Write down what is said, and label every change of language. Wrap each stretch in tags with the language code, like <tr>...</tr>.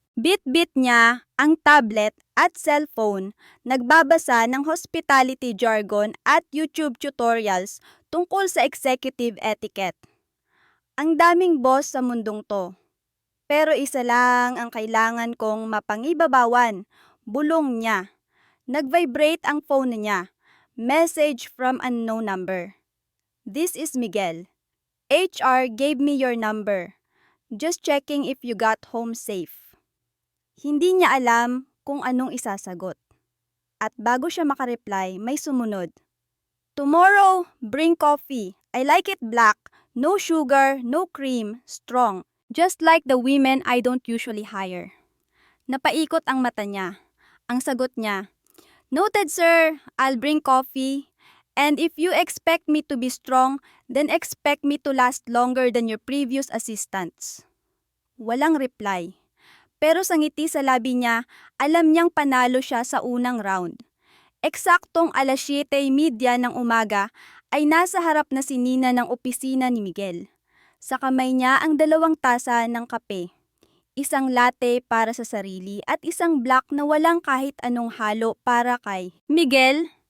<tl>Bit-bit niya ang tablet at cellphone, nagbabasa ng hospitality jargon at YouTube tutorials tungkol sa executive etiquette. Ang daming boss sa mundong to. Pero isa lang ang kailangan kong mapangibabawan, bulong niya. Nag-vibrate ang phone niya.</tl> <en>Message from unknown number. This is Miguel. HR gave me your number. Just checking if you got home safe.</en> <tl>Hindi niya alam kung anong isasagot. At bago siya makareply, may sumunod.</tl> <en>Tomorrow, bring coffee. I like it black. No sugar, no cream, strong. Just like the women I don't usually hire.</en> <tl>Napaikot ang mata niya. Ang sagot niya,</tl> <en>Noted sir, I'll bring coffee. And if you expect me to be strong, then expect me to last longer than your previous assistants.</en> <tl>Walang reply. Pero sa ngiti sa labi niya, alam niyang panalo siya sa unang round. Eksaktong alas 7:30 ng umaga ay nasa harap na si Nina ng opisina ni Miguel. Sa kamay niya ang 2 tasa ng kape. Isang latte para sa sarili at isang black na walang kahit anong halo para kay Miguel.</tl>